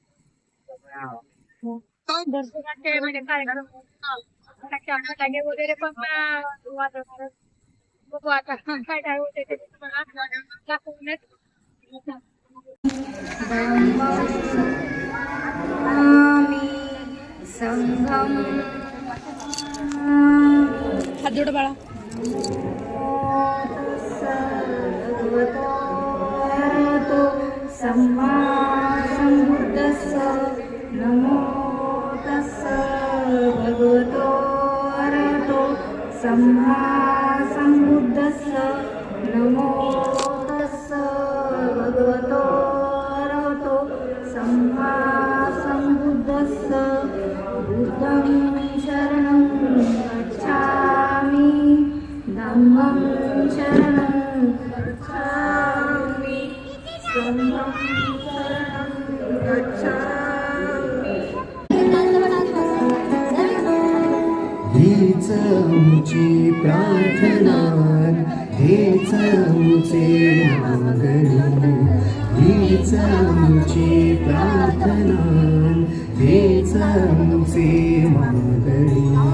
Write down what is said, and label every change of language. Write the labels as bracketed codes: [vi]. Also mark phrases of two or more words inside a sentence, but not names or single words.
[mr] दर्शनाचे म्हणजे कार्यक्रम फटाके वगैरे पण वाजवणार. बघू आता काय काय होते ते तुम्हाला दाखवण्यात. [pi] संघम [mr] हात जोड बाळा. [pi] सम्मा संबुद्धस्स नमो तस्स भगवतो अरहतो सम्मा संबुद्धस्स नमो तस्स भगवतो अरहतो सम्मा संबुद्धस्स बुद्धं शरणं गच्छामि धम्मं शरणं गच्छामि संघं शरणं गच्छामि. [mr] हीच आमची प्रार्थना, हीच आमचे मागणी, हीच आमची प्रार्थना, हीच आमचे मागणी.